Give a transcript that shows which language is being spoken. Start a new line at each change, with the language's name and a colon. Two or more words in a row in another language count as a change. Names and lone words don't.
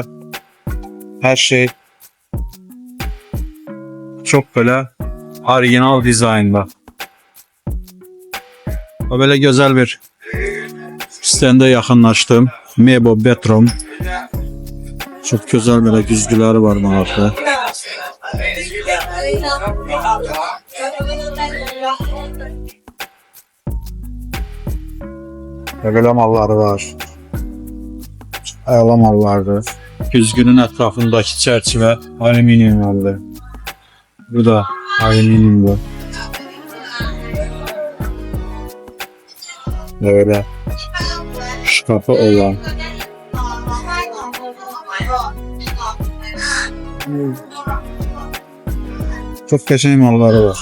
Turkish: Her şey çok böyle orijinal dizaynda. O böyle güzel bir stende yaxınlaşdım. Mebo Bedroom. Çok güzel böyle güzgüləri var maraqlı.
Azerbaijani: Belə malları var. Əla mallardır. Güzgünün ətrafındakı çərçivə alüminiumdur. Bu da alüminiumdur. Böyle şkafı olan. Çok qəşəng malları var.